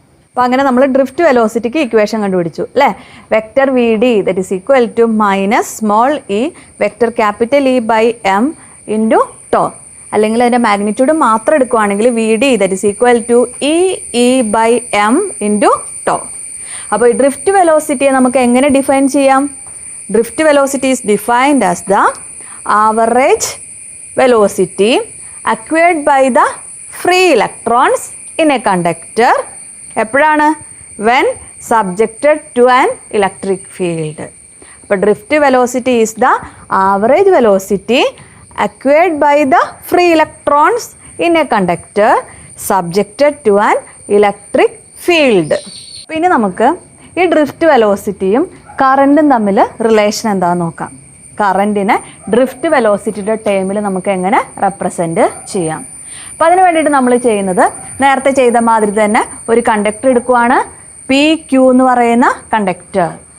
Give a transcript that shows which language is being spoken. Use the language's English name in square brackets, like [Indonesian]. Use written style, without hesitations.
[Malayalam] അപ്പോൾ അങ്ങനെ നമ്മൾ ഡ്രിഫ്റ്റ് വെലോസിറ്റിക്ക് ഇക്വേഷൻ കണ്ടുപിടിച്ചു അല്ലേ. [English] Vector VD that is equal to -e vector capital E by m into tau. [Malayalam] അല്ലെങ്കിൽ അതിൻ്റെ മാഗ്നിറ്റ്യൂഡ് മാത്രം എടുക്കുകയാണെങ്കിൽ [English] VD that is equal to E by m into tau. [Malayalam] അപ്പോൾ ഈ ഡ്രിഫ്റ്റ് വെലോസിറ്റിയെ നമുക്ക് എങ്ങനെ ഡിഫൈൻ ചെയ്യാം? [English] Drift velocity is defined as the average velocity acquired by the free electrons in a conductor. [Malayalam] എപ്പോഴാണ്? [English] when subjected to an electric field. അപ്പോൾ drift velocity is the average velocity acquired by the free electrons in a conductor subjected to an electric field. [Malayalam] പിന്നെ നമുക്ക് ഈ drift വെലോസിറ്റിയും കറൻറ്റും തമ്മിൽ relation എന്താണെന്ന് നോക്കാം. കറൻറ്റിനെ drift വെലോസിറ്റിയുടെ ടേമിൽ നമുക്ക് എങ്ങനെ റെപ്രസെൻറ്റ് ചെയ്യാം? അപ്പോൾ അതിന് വേണ്ടിയിട്ട് നമ്മൾ ചെയ്യുന്നത് നേരത്തെ ചെയ്ത മാതിരി തന്നെ ഒരു കണ്ടക്ടർ എടുക്കുവാണ്, PQ എന്ന് പറയുന്ന കണ്ടക്ടർ.